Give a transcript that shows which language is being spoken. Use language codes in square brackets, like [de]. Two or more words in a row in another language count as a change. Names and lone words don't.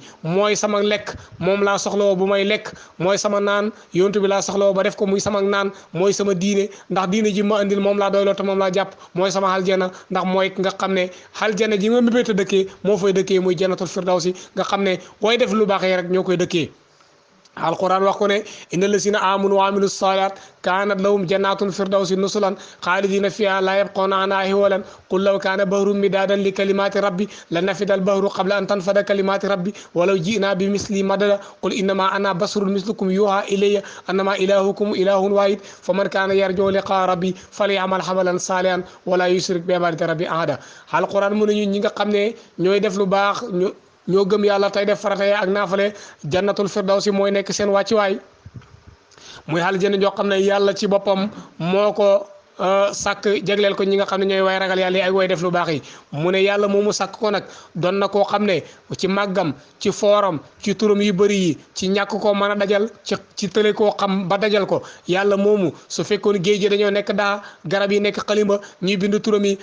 [wo] mooy sama lekk moom laa soxlawoo bu may lekk mooy sama naan yontu bi laa soxlawoo ba def ko muy sama naan mooy sama diine ndax diine ji ma andil moom laa doyloo te moom laa jàpp mooy sama aljana ndax mooy nga xam ne aljana ji ma mébéta dëkkee moo fay dëkkee muy [ar] جنة الفردوس [wo] nga xam ne booy def lu baax yi rek ñoo koy dëkkee alquran wax ko ne [ar] إن الذين آمنوا وعملوا الصالحات كانت لهم جنات الفردوس نزلا خالدين فيها لا يبغون عنها حولا قل لو كان البحر مدادا لكلمات ربي لنفد البحر قبل أن تنفد كلمات ربي ولو جئنا بمثله مددا قل إنما أنا بشر مثلكم يوحى إلي أنما إلهكم إله واحد فمن كان يرجو لقاء ربه فليعمل عملا صالحا ولا يشرك بعبادة ربه أحدا [wo] alquran mu ñu ñi nga xam ne ñooy def lu baax ñoo gëm yàlla tey def farata ak naafale [ar] جنة الفردوس [wo] mooy nekk seen wàccuwaay muy aljana joo xam ne yàlla ci boppam moo ko sàkk jagleel ko ñi nga xam ne ñooy way ragal yàlla yi ay way def lu baax yi mu ne yàlla moomu sàkk ko nag doon na koo xam ne ci màggam ci fooram ci turam yu bëri yi ci ñàkk koo mën a dajal ci tële koo xam ba dajal ko yàlla moomu su fekkoon géej gi dañoo nekk daa garab yi nekk xalimba ñuy bind turam yi